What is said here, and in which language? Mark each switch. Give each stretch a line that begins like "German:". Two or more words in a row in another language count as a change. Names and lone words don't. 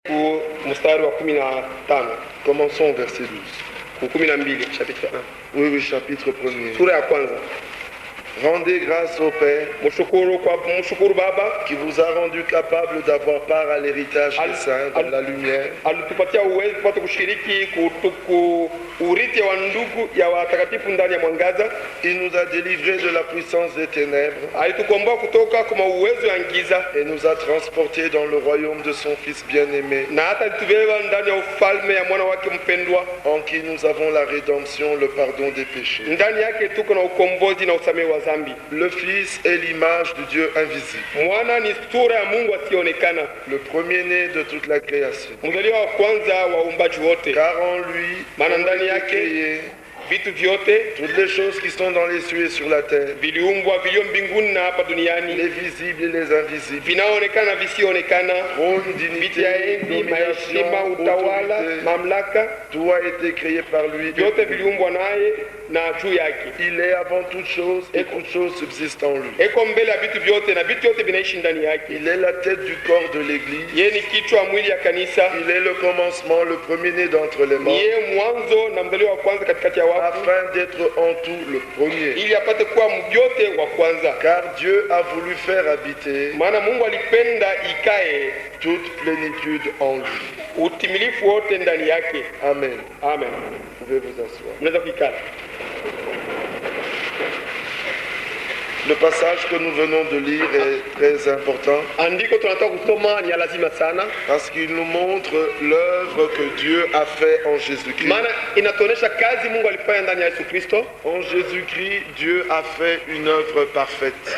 Swahili: Mstari wa 15.
French: Commençons au verset 12, chapitre 1. Oui, chapitre 1er.
Swahili: Sura ya kwanza.
French: Rendez grâce au Père
Swahili: Mshukuru Baba
French: qui vous a rendu capable d'avoir part à l'héritage des saints dans la lumière.
Swahili: Alitupatia uwezo kupata kushiriki urithi wa ndugu ya watakatifu ndani ya mwangaza.
French: Il nous a délivrés de la puissance des ténèbres.
Swahili: Alitukomboa kutoka kwa uwezo wa giza
French: et nous a transportés dans le royaume de son Fils bien-aimé.
Swahili: Na hata alitubeba ndani ya ufalme ya mwana wake mpendwa,
French: en qui nous avons la rédemption, le pardon des péchés.
Swahili: Ndani yake tuko na ukombozi na usamehe wa dhambi.
French: Le Fils est l'image du Dieu invisible.
Swahili: Mwana ni sura ya Mungu asiyeonekana.
French: Le premier-né de toute la création.
Swahili: Mzaliwa wa kwanza wa uumbaji wote.
French: Car en lui,
Swahili: maana ndani yake vitu vyote,
French: toutes les choses qui sont dans les cieux et sur la terre,
Swahili: viliumbwa vilio mbinguni na hapa duniani,
French: les visibles et les invisibles,
Swahili: vinaonekana visionekana,
French: trône, dignité,
Swahili: maheshima, utawala, mamlaka,
French: tout a été créé par lui.
Swahili: Vyote viliumbwa naye na juu yake.
French: Il est avant toute chose et toute chose subsiste en lui.
Swahili: Eko mbele ya vitu vyote na vitu vyote vinaishi ndani yake.
French: Il est la tête du corps de l'église.
Swahili: Yeye ni kichwa mwili ya kanisa.
French: Il est le commencement, le premier-né d'entre les morts.
Swahili: Yeye mwanzo na mzaliwa wa kwanza katikati ya wafu.
French: Afin d'être en tout le premier.
Swahili: Ili apate kuwa mjote wa kwanza.
French: Car Dieu a voulu faire habiter.
Swahili: Maana Mungu alipenda ikae
French: toute plénitude en lui.
Swahili: Utimilifu wote ndani yake. Amen. Amen.
French: Vous pouvez vous asseoir.
Swahili: Mnaweza kukaa.
French: Le passage que nous venons de lire est très important parce qu'il nous montre l'œuvre que Dieu a fait en Jésus-Christ. En Jésus-Christ, Dieu a fait une œuvre parfaite.